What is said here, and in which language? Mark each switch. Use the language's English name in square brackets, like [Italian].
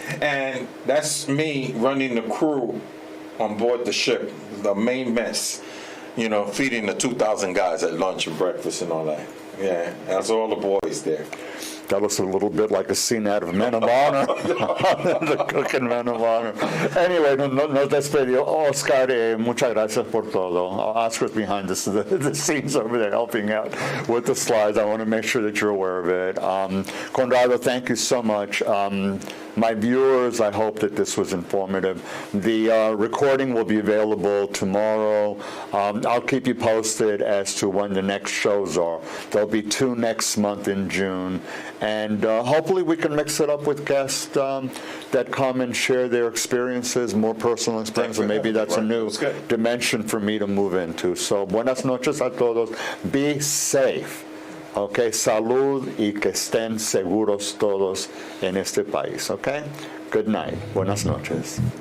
[English] And that's me running the crew on board the ship, the main mess, feeding the 2,000 guys at lunch and breakfast and all that. Yeah, that's all the boys there. That looks a little bit like a scene out of Men of Honor, the cooking Men of Honor. [Spanish] Anyway, nos despedió. Oscar, muchas gracias por todo. [English] Oscar's behind the scenes over there helping out with the slides. I want to make sure that you're aware of it. Conrado, thank you so much. My viewers, I hope that this was informative. The recording will be available tomorrow. I'll keep you posted as to when the next shows are. There'll be 2 next month in June. And hopefully we can mix it up with guests that come and share their experiences, more personal experiences. And maybe that's a new dimension for me to move into. [Spanish] So buenas noches a todos. [English] Be safe. [Spanish] Okay, salud y que estén seguros todos en este país. [English] Okay, good night. [Spanish] Buenas noches.